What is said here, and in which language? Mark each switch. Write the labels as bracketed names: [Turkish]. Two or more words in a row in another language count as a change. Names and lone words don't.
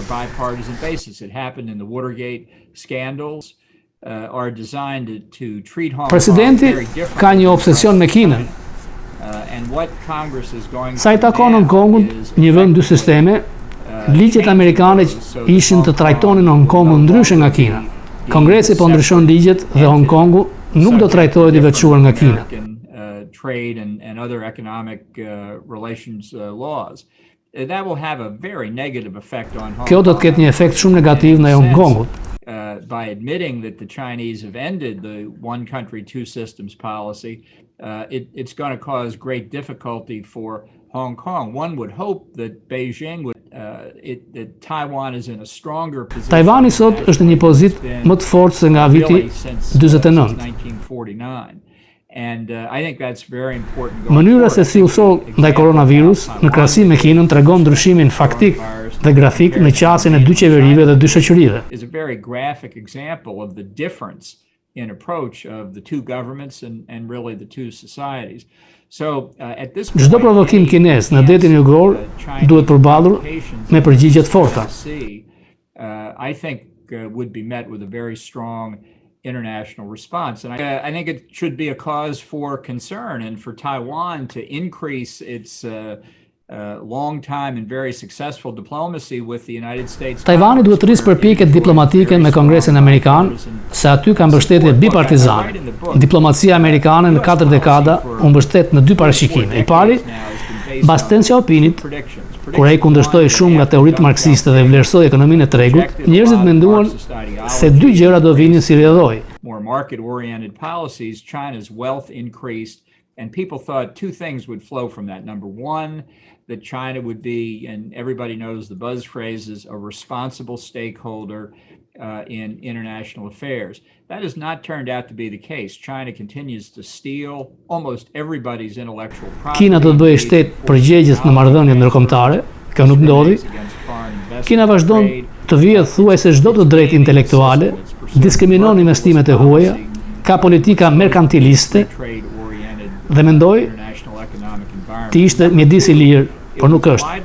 [Albanian] Presidenti ka një obsesion me Kinën. Sa I takon Hong Kongun, një vend dy sisteme, ligjet amerikane ishin të trajtonin Hong Kongun ndryshe nga Kina. Kongresi po ndryshon ligjet dhe Hong Kongu nuk do trajtohet I veçuar nga Kina. [English] trade and other economic relations laws. That will have a very negative effect on Hong Kong. [Albanian] Kjo do të ketë një efekt shumë negativ në Hong Kongut. [English] By admitting that the Chinese have ended the one country, two systems policy, it's going to cause great difficulty for Hong Kong. One would hope that Beijing would, that Taiwan is in a stronger position. [Albanian] Tajvani sot është në një pozitë më të fortë se nga viti 49. 1949. [English] And I think that's very important. [Albanian] Mënyra se si u sol ndaj koronavirus në krahasim me Kinën tregon ndryshimin faktik dhe grafik në qasjen e dy qeverive dhe dy shoqërive. [English] Is a very graphic example of the difference in approach of the two governments and really the two societies. So at this point, [Albanian] çdo provokim kinez në detin jugor duhet përballur me përgjigje të forta. [English] I think would be met with a very strong international response. And I think it should be a cause for concern and for Taiwan to increase its long time and very successful diplomacy with the United States. [Albanian] Tajvani duhet të rrisë përpjekjet diplomatike me Kongresin Amerikan, se aty ka mbështetje bipartizane. Diplomacia amerikane në 4 dekada u mbështet në dy parashikime. I pari, mbas Deng Xiaopingit, kur ai kundërshtoi shumë nga teoritë marksiste dhe vlerësoi ekonominë e tregut, njerëzit menduan se dy gjëra do vinin si rrjedhoj. [English] More market-oriented policies, China's wealth increased, and people thought two things would flow from that. Number one, that China would be, and everybody knows the buzz phrases, a responsible stakeholder in international affairs. That has not turned out to be the case. China continues to steal almost everybody's intellectual property. [Albanian] Kina do të bëjë shtet përgjegjës në marrëdhëniet ndërkombëtare. Kjo nuk ndodhi. Kina vazhdon të vijë thuajse çdo të drejtë intelektuale, diskriminon investimet e huaja, ka politika merkantiliste dhe mendoi të ishte mjedis i lirë, por nuk është.